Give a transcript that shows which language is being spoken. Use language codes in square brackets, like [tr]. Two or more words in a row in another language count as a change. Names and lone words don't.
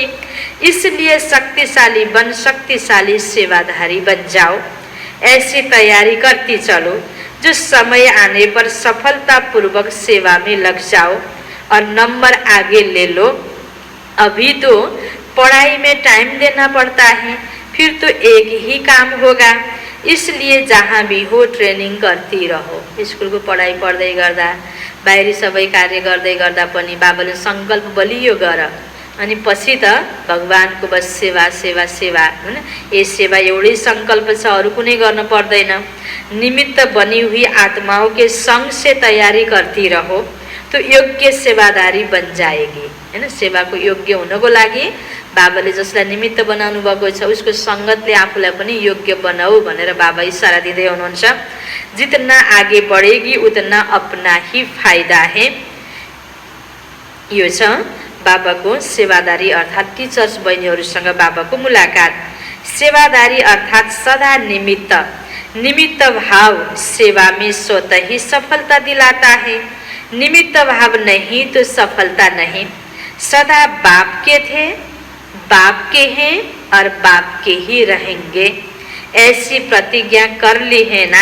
[hi] इसलिए शक्तिशाली बन शक्तिशाली सेवाधारी बन जाओ। ऐसी तैयारी करती चलो जो समय आने पर सफलतापूर्वक सेवा में लग जाओ और नंबर आगे ले लो। अभी तो पढ़ाई में टाइम देना पड़ता है, फिर तो एक ही काम होगा। इसलिए जहाँ भी हो ट्रेनिङ करती रहो। [ne] स्कुलको पढाइ पढ्दै गर्दा, बाहिरी सबै कार्य गर्दै गर्दा पनि बाबाले सङ्कल्प बलियो गर अनि पछि त भगवानको बस सेवा सेवा सेवा हैन। ये सेवा एउटै सङ्कल्प छ, अरू कुनै गर्न पर्दैन। [hi] निमित्त बनी हुई आत्माओं के संग से तैयारी करती रहो तो योग्य सेवादारी बन जाएगी हैन। [ne] सेवाको योग्य हुनको लागि बाबाले जसलाई निमित्त बनाउनु भएको छ उसको संगतले आफूलाई पनि योग्य बनाऊ भनेर बाबा इशारा दिँदै हुनुहुन्छ। [hi] जितना आगे बढ़ेगी उतना अपना ही फायदा है। [ne] यो छ बाबाको सेवादारी अर्थात टीचर्स बहिनीहरूसँग बाबाको मुलाकात। [hi] सेवादारी अर्थात सदा निमित्त, निमित्त भाव सेवा में स्वतः ही सफलता दिलाता है। निमित्त भाव नहीं तो सफलता नहीं। सदा बाप के थे, बाप के हैं और बाप के ही रहेंगे, ऐसी प्रतिज्ञा कर ली है ना।